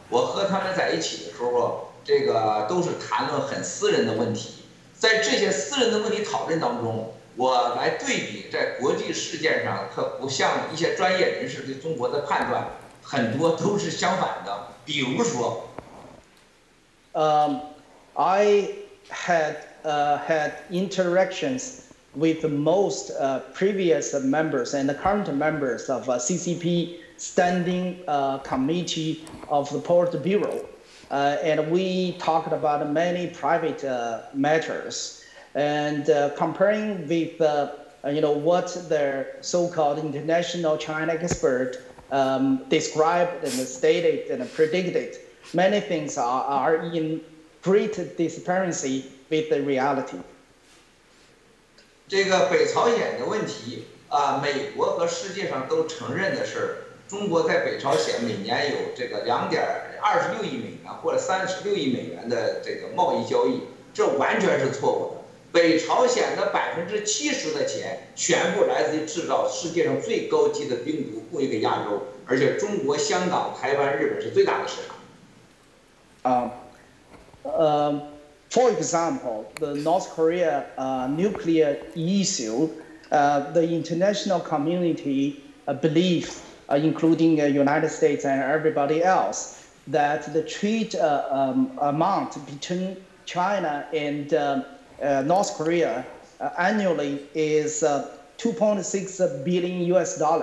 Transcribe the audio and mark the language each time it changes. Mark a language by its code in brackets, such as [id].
[zh] 我和他们在一起的时候，这个都是谈论很私人的问题。在这些私人的问题讨论当中，我来对比在国际事件上，可不像一些专业人士对中国的判断，很多都是相反的。比如说， [en] I had interactions with most previous members and the current members of CCP Standing Committee of the Politburo, and we talked about many private matters, and comparing with what the so-called international China expert described and stated and predicted, many things are in great disparity with the reality. [zh] 这个北朝鲜的问题美国和世界上都承认的是，中国在北朝鲜每年有这个2.26亿美元或者36亿美元的这个贸易交易，这完全是错误的。北朝鲜的70%的钱全部来自于制造世界上最高级的病毒供应给亚洲，而且中国、香港、台湾、日本是最大的市场。 [en] For example, the North Korea nuclear issue, the international community believes, including the United States and everybody else, that the trade amount between China and North Korea annually is $2.6 billion US.